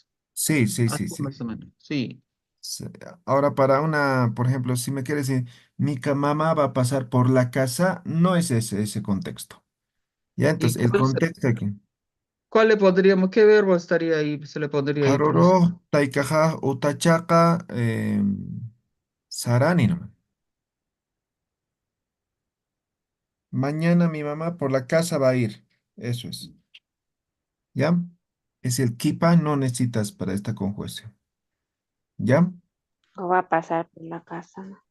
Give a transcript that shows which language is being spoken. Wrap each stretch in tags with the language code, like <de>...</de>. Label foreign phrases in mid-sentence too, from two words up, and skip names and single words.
<es>Sí, sí, Así sí, sí. más o menos. Sí. Sí. Ahora, para una, por ejemplo, si me quieres decir, mamá va a pasar por la casa, no es ese contexto. Ya, ¿Y entonces, el contexto aquí. cuál le pondríamos? ¿Qué verbo estaría ahí? Se le pondría ahí, Haroro, profesor.</es> <ay>taikaja, utachaca, sarani nomás.</ay> <es>Mañana mi mamá por la casa va a ir. Eso es. ¿Ya? Es el kipa, no necesitas para esta conjugación. ¿Ya? O va a pasar por la casa.</es>